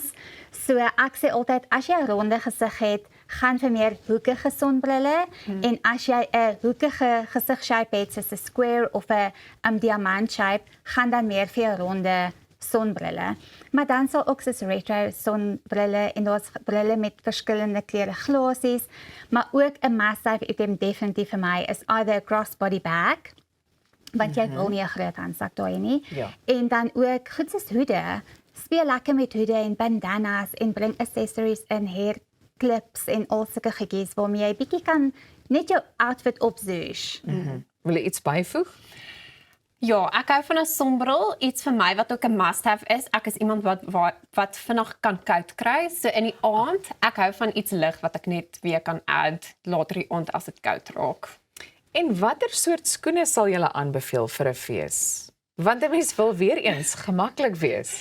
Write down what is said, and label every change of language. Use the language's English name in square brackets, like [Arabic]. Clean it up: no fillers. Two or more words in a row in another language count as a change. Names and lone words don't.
[Afrikaans] So ek sê altyd as jy 'n ronde gesig het, gaan vir meer hoekige sonbrille en as jy 'n hoekige gesigshape het soos 'n square of 'n diamant shape, gaan dan meer vir 'n ronde sonbrille. Maar dan sal ook soos retro sonbrille en daar's brille met verskillende kleure glasies, maar ook 'n [English] must-have item [Afrikaans] definitief vir my is [English] either a crossbody bag, [Afrikaans] want jy wil nie 'n groot handsak daai nie. Ja. En dan ook goed soos hoede. Speel lekker met hoede en bandanas en bring accessories in, [English] hair clips [Afrikaans] en al sulke goedjies waarmee jy bietjie kan net jou outfit opzoos. Wil jy iets byvoeg? Ja, ek hou van 'n sonbril, iets vir my wat ook 'n must-have is. Ek is iemand wat vinnig kan koud kry, so in die aand, ek hou van iets lig wat ek net weer kan add later die aand as dit koud raak. En watter soort skoene sal julle aanbeveel vir 'n fees? Want 'n mens wil weer eens gemaklik wees.